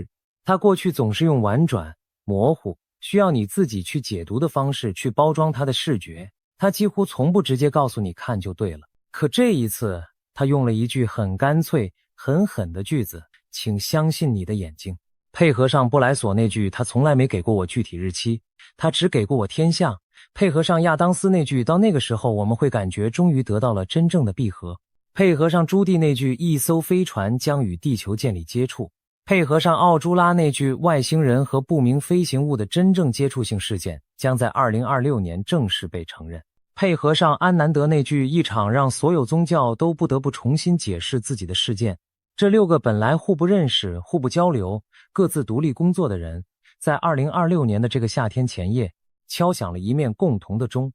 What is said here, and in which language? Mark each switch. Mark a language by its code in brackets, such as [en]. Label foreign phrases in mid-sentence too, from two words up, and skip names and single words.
[zh] 他過去總是用婉轉、模糊，需要你自己去解讀的方式去包裝他的視覺，他幾乎從不直接告訴你看就对了。可這一次，他用了一句很乾脆、很狠的句子，請相信你的眼睛。配合上布萊索那句他從來沒給過我具體日期，他只給過我天象，配合上亞當斯那句到那個時候我們會感覺終於得到了真正的閉合，配合上朱棣那句一艘飛船將與地球建立接觸，配合上奧朱拉那句外星人和不明飛行物的真正接觸性事件將在2026年正式被承認，配合上安南德那句一場讓所有宗教都不得不重新解釋自己的事件，這6個本來互不認識、互不交流、各自獨立工作的人，在2026年的這個夏天前夜敲響了一面共同的鐘。